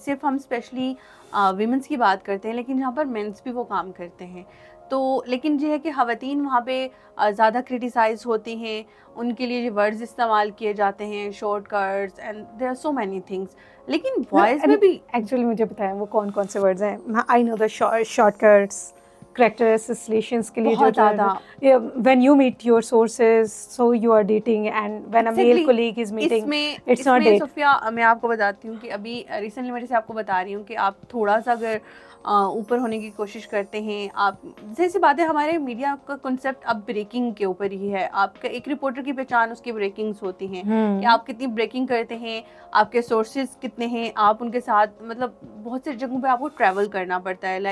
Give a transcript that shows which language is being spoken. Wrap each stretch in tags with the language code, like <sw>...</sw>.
<ur>صرف ہم especially women's کی بات کرتے ہیں, لیکن یہاں پر مینس بھی وہ کام کرتے ہیں. تو لیکن یہ ہے کہ خواتین وہاں پہ زیادہ کرٹیسائز ہوتی ہیں, ان کے لیے جو ورڈز استعمال کیے جاتے ہیں, short cuts,</ur> <en>And there are so many things.</en> <ur>لیکن بوائز میں بھی ایکچولی مجھے بتائیں وہ کون کون سے ورڈز ہیں.</ur> <en>I know the shortcuts, character associations</en> <ur>کے لیے بہت زیادہ.</ur> <en>when you meet your sources, so you are dating, and when a male colleague is meeting, it's not date.</en> <ur>صوفیہ میں آپ کو بتاتی ہوں کہ ابھی ریسنٹلی میں جیسے آپ کو بتا رہی ہوں کہ آپ تھوڑا سا اگر اوپر ہونے کی کوشش کرتے ہیں, آپ جیسی باتیں, ہمارے میڈیا کا کنسیپٹ اب بریکنگ کے اوپر ہی ہے. آپ کا ایک رپورٹر کی پہچان اس کی بریکنگس ہوتی ہیں کہ آپ کتنی بریکنگ کرتے ہیں, آپ کے سورسز کتنے ہیں, آپ ان کے ساتھ مطلب بہت سے جگہوں پہ آپ کو ٹریول کرنا پڑتا ہے.</ur>